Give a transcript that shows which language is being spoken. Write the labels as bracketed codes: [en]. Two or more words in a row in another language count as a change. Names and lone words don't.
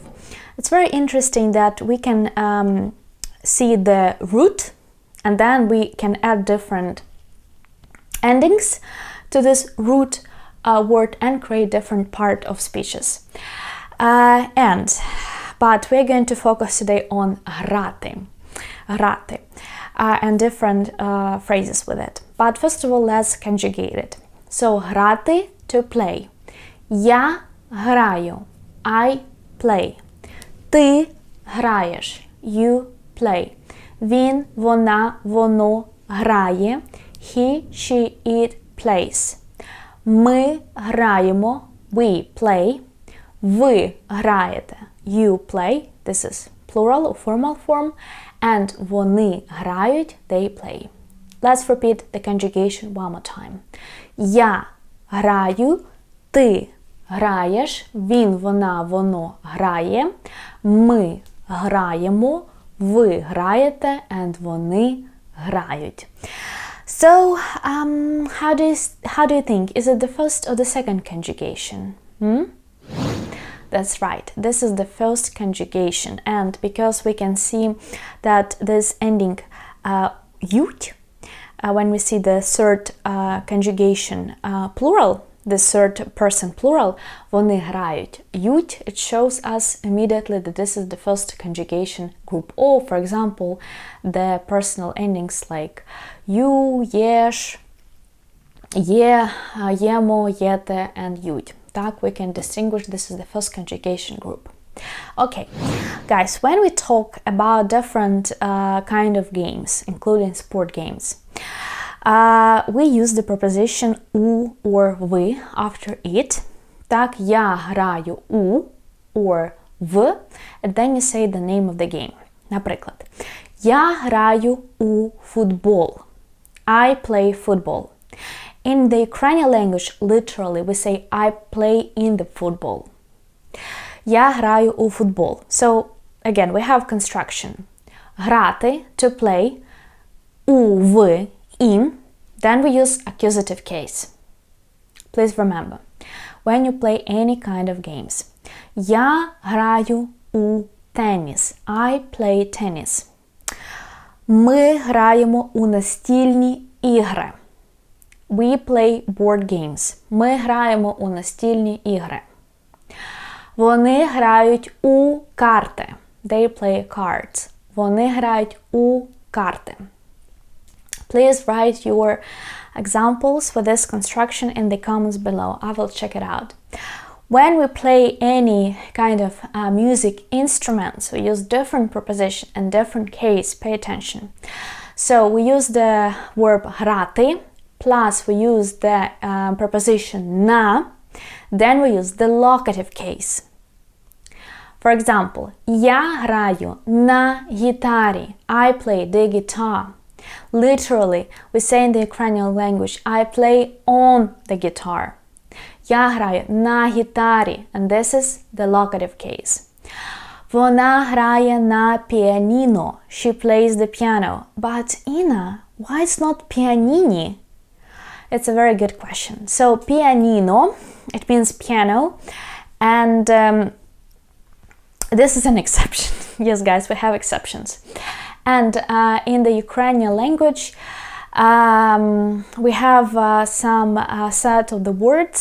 [en] It's very interesting that we can see the root and then we can add different endings to this root word and create different part of speeches. But we're going to focus today on грати, and different phrases with it. But first of all, let's conjugate it. So грати, to play. [uk] Я граю, [en] I play. [uk] Ти граєш, [en] you play. [uk] Він, вона, воно грає, [en] he, she, it plays. [uk] Ми граємо, [en] we play. [uk] Ви граєте, [en] you play. This is plural or formal form. [uk] And вони грають, [en] they play. Let's repeat the conjugation one more time. [uk] Я граю, ти граєш, він, вона, воно грає, ми граємо, ви граєте, and вони грають. [en] So, how do you think? Is it the first or the second conjugation? That's right, this is the first conjugation, and because we can see that this ending ють, when we see the third conjugation plural, the third person plural, [uk] вони грають, ють, [en] it shows us immediately that this is the first conjugation group. Or, for example, the personal endings like you, [uk] єш, є, ємо, єте, and ють. Так, [en] we can distinguish this is the first conjugation group. Okay, guys, when we talk about different kind of games, including sport games, we use the preposition у or ви after it. [uk] Так, я граю у [en] or в, and then you say the name of the game. [uk] Наприклад, я граю у футбол. [en] I play football. In the Ukrainian language, literally, we say I play in the football. [uk] Я граю у футбол. [en] So, again, we have construction. Грати, to play, [uk] у, в, [en] in, then we use accusative case. Please remember, when you play any kind of games. [uk] Я граю у теніс. [en] I play tennis. [uk] Ми граємо у настільні ігри. [en] We play board games. [uk] Ми граємо у настільні ігри. Вони грають у карти. [en] They play cards. [uk] Вони грають у карти. [en] Please write your examples for this construction in the comments below. I will check it out. When we play any kind of music instruments, we use different preposition and different case. Pay attention. So we use the verb грати, plus we use the preposition на, then we use the locative case. For example, [uk] я граю на гітарі. [en] I play the guitar. Literally, we say in the Ukrainian language, I play on the guitar. [uk] Я граю на гітарі, [en] and this is the locative case. [uk] Вона грає на піаніно. [en] She plays the piano. But Ina, why it's not pianini? It's a very good question. So pianino, it means piano, and this is an exception. Yes, guys, we have exceptions. And in the Ukrainian language, we have some set of the words.